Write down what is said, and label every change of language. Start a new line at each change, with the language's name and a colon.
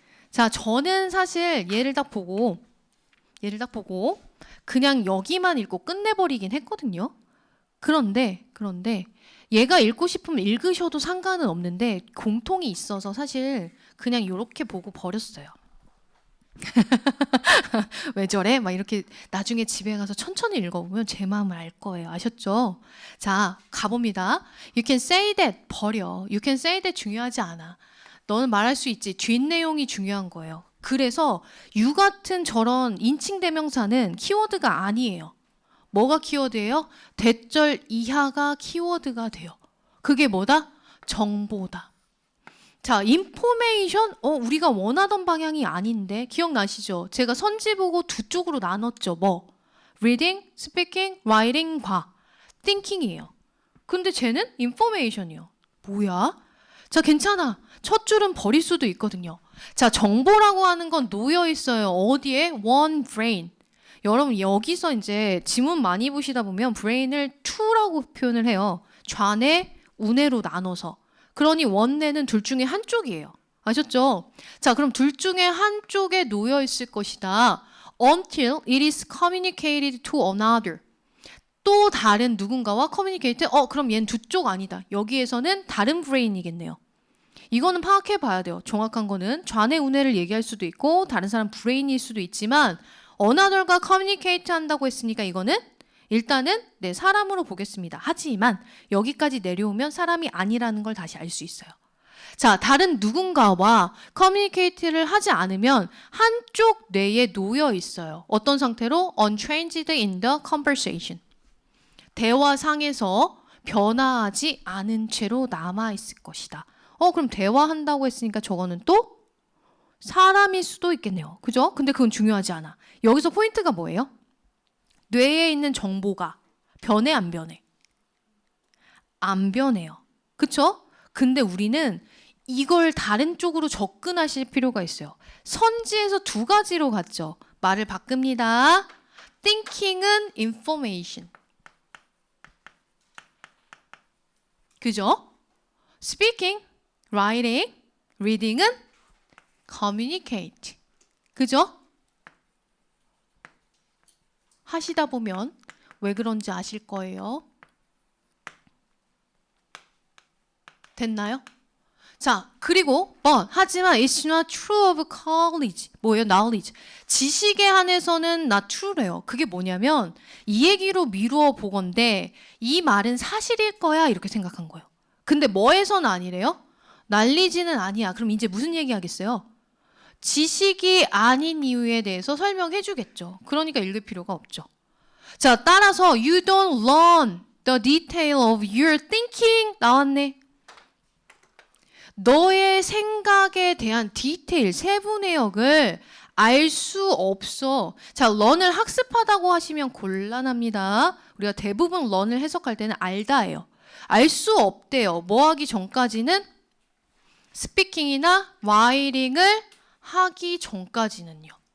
Korean: 자, 저는 사실 얘를 딱 보고 그냥 여기만 읽고 끝내버리긴 했거든요. 그런데 얘가 읽고 싶으면 읽으셔도 상관은 없는데 공통이 있어서 사실 그냥 이렇게 보고 버렸어요. 왜 저래? 막 이렇게 나중에 집에 가서 천천히 읽어보면 제 마음을 알 거예요. 아셨죠? 자, 가봅니다.
English: You can say that
Korean: 버려.
English: You can say that
Korean: 중요하지 않아. 너는 말할 수 있지. 뒷내용이 중요한 거예요. 그래서 you 같은 저런 인칭 대명사는 키워드가 아니에요. 뭐가 키워드예요? 대절 이하가 키워드가 돼요. 그게 뭐다? 정보다. 자, 인포메이션? 우리가 원하던 방향이 아닌데 기억나시죠? 제가 선지 보고 두 쪽으로 나눴죠. 뭐? reading, speaking, writing과 thinking이에요. 근데 쟤는 information이요. 뭐야? 자, 괜찮아. 첫 줄은 버릴 수도 있거든요. 자, 정보라고 하는 건 놓여 있어요. 어디에? one brain. 여러분 여기서 이제 지문 많이 보시다 보면 brain을 two라고 표현을 해요. 좌뇌, 우뇌로 나눠서. 그러니 원뇌는 둘 중에 한쪽이에요. 아셨죠? 자, 그럼 둘 중에 한쪽에 놓여 있을 것이다.
English: Until it is communicated to another.
Korean: 또 다른 누군가와 communicate. 그럼 얘는 두 쪽 아니다. 여기에서는 다른 브레인이겠네요. 이거는 파악해 봐야 돼요. 정확한 거는 좌뇌, 우뇌를 얘기할 수도 있고 다른 사람 브레인일 수도 있지만 another가 communicate 한다고 했으니까 이거는 일단은 네, 사람으로 보겠습니다. 하지만 여기까지 내려오면 사람이 아니라는 걸 다시 알 수 있어요. 자, 다른 누군가와 커뮤니케이트를 하지 않으면 한쪽 뇌에 놓여 있어요. 어떤 상태로?
English: Unchanged in the conversation.
Korean: 대화상에서 변화하지 않은 채로 남아있을 것이다. 그럼 대화한다고 했으니까 저거는 또 사람일 수도 있겠네요. 그죠? 근데 그건 중요하지 않아. 여기서 포인트가 뭐예요? 뇌에 있는 정보가 변해 안 변해? 안 변해요. 그쵸? 근데 우리는 이걸 다른 쪽으로 접근하실 필요가 있어요. 선지에서 두 가지로 갔죠. 말을 바꿉니다. thinking은 information. 그죠? speaking, writing, reading은 communicate. 그죠? 하시다 보면 왜 그런지 아실 거예요. 됐나요? 자, 그리고 하지만
English: it's not true of knowledge.
Korean: 뭐예요? knowledge. 지식에 한해서는
English: not true
Korean: 래요. 그게 뭐냐면 이 얘기로 미루어 보건대 이 말은 사실일 거야 이렇게 생각한 거예요. 근데 뭐에서는 아니래요? knowledge는 아니야. 그럼 이제 무슨 얘기 하겠어요? 지식이 아닌 이유에 대해서 설명해 주겠죠. 그러니까 읽을 필요가 없죠. 자, 따라서
English: you don't learn the detail of your thinking
Korean: 나왔네. 너의 생각에 대한 디테일, 세부 내역을 알 수 없어. 자, learn을 학습하다고 하시면 곤란합니다. 우리가 대부분 learn을 해석할 때는 알다예요. 알 수 없대요. 뭐 하기 전까지는 스피킹이나 writing을 하기 전까지는요.